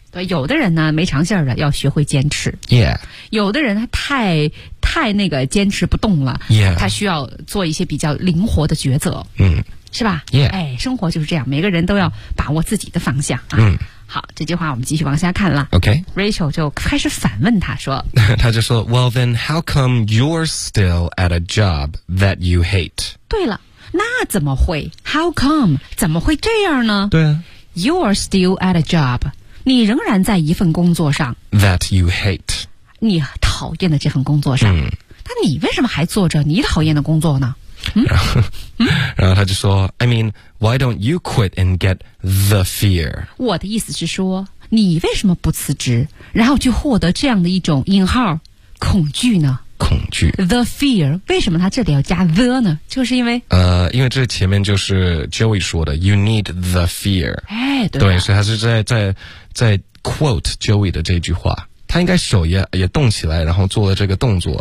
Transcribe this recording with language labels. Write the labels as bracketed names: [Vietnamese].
[Chinese] 对，有的人呢没长性的要学会坚持。 [English] Yeah. [Chinese] 有的人他太那个坚持不动了。 [English] Yeah. [Chinese] 他需要做一些比较灵活的抉择。是吧 [English] ?Yeah. [Chinese] 哎，生活就是这样，每个人都要把握自己的方向啊。好，这句话我们继续往下看了。 [English] OK. [Chinese] Rachel 就开始反问他说。他就说 [English] ,Well then, how come you're still at a job that you hate? [Chinese] 对了。那怎么会 ? [English] How come? [Chinese] 怎么会这样呢？对啊。 [English] You're still at a job. [Chinese] 你仍然在一份工作上。 [English] That you hate. [Chinese] 你讨厌的这份工作上。那你为什么还做着你讨厌的工作呢？然后他就说 [English] ,I mean, why don't you quit and get the fear? [Chinese] 我的意思是说你为什么不辞职然后去获得这样的一种引号恐惧呢？恐惧 [English] The fear [Chinese] 为什么他这里要加 the 呢就是因为因为这前面就是 Joey 说的 [English] You need the fear [Chinese] 哎，对所以他是在 quote Joey 的这句话他应该手也动起来然后做了这个动作